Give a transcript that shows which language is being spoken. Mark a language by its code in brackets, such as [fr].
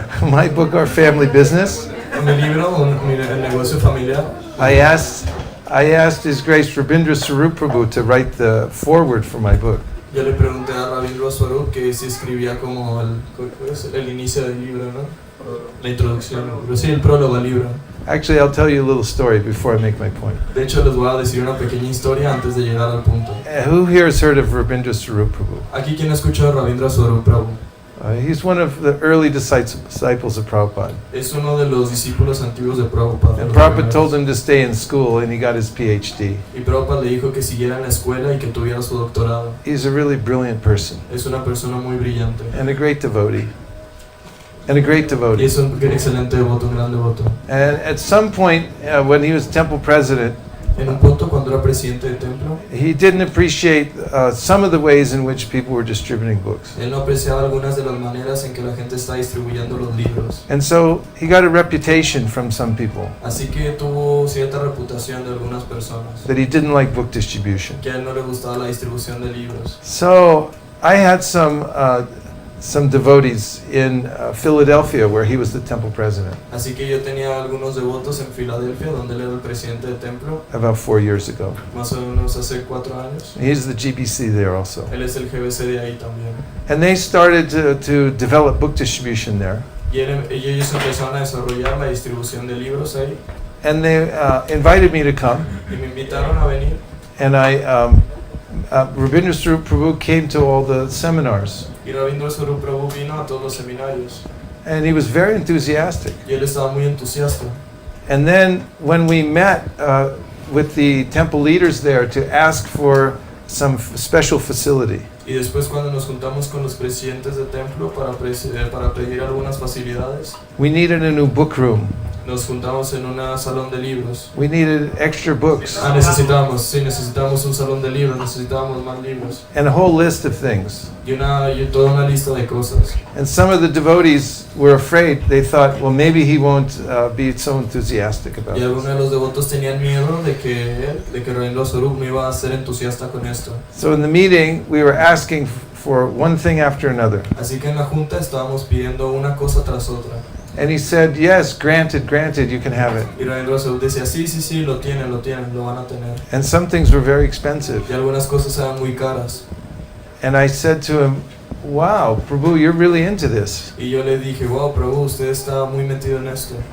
[en] my book, Our Family Business, [es] En mi libro, el negocio familiar, [en] I asked His Grace Rabindra Swarup Prabhu to write the foreword for my book. [es] yo le pregunté a Rabindra Swarup que si escribía como el inicio del libro, ¿no? La introducción, pero sí, el prólogo al libro. [en] Actually, I'll tell you a little story before I make my point. [es] De hecho, les voy a decir una pequeña historia antes de llegar al punto. [en] Who here has heard of Rabindra Swarup Prabhu? [es] Aquí, ¿quién ha escuchado a Rabindra Swarup Prabhu? [en] He's one of the early disciples of Prabhupada. [es] Es uno de los discípulos antiguos de Prabhupada. [en] And Prabhupada told him to stay in school, and he got his PhD. [es] Y Prabhupada le dijo que siguiera en la escuela y que tuviera su doctorado. [en] He's a really brilliant person, [es] Es una persona muy brillante. [en] and a great devotee. And a great [es] Y [en] devotee. [es] es un excelente devoto, un gran devoto. [en] And at some point, when he was temple president, [es] En un punto, cuando era presidente del templo, [en] he didn't appreciate some of the ways in which people were distributing books. [es] él no apreciaba algunas de las maneras en que la gente está distribuyendo los libros. [en] And so he got a reputation from some people [es] Así que tuvo cierta reputación de algunas personas, [en] that he didn't like book distribution. [es] que a él no le gustaba la distribución de libros. [en] So I had some devotees in Philadelphia where he was the temple president [es] Así que yo tenía algunos devotos en Filadelfia, donde él era el presidente del templo, [en] about 4 years ago. [es] más o menos hace 4 años. [en] He's the GBC there also. [es] Él es el GBC de ahí también. [en] And they started to develop book distribution there. [es] Y ellos empezaron a desarrollar la distribución de libros ahí. [en] And they invited me to come. [es] Y me invitaron a venir. [en] And Rabindra Swarup Prabhu came to all the seminars. [es] Y Rabindra Swarup Prabhu vino a todos los seminarios. [en] And he was very enthusiastic. [es] Y él estaba muy entusiasta. [en] And then when we met with the temple leaders there to ask for some special facility, [es] Y después cuando nos juntamos con los presidentes del templo para pedir algunas facilidades, [en] we needed a new book room. [es] nos juntamos en un salón de libros. [en] We needed extra books [es] Necesitábamos un salón de libros, necesitábamos más libros. [en] and a whole list of things. [es] Y toda una lista de cosas. [en] And some of the devotees were afraid. They thought, well, maybe he won't be so enthusiastic about [es] Y [en] it. [es] algunos de los devotos tenían miedo de que Rabindra Swarup no iba a ser entusiasta con esto. [en] So in the meeting, we were asking for one thing after another. [es] Así que en la junta estábamos pidiendo una cosa tras otra. [en] And he said, yes, granted, you can have it. [es] Y Rabindra Swarup decía, sí, lo tienen, lo van a tener. [en] And some things were very expensive. [es] Y algunas cosas eran muy caras. [en] And I said to him, wow, Prabhu, you're really into this. [es] Y yo le dije, wow, Prabhu, usted está muy metido en esto.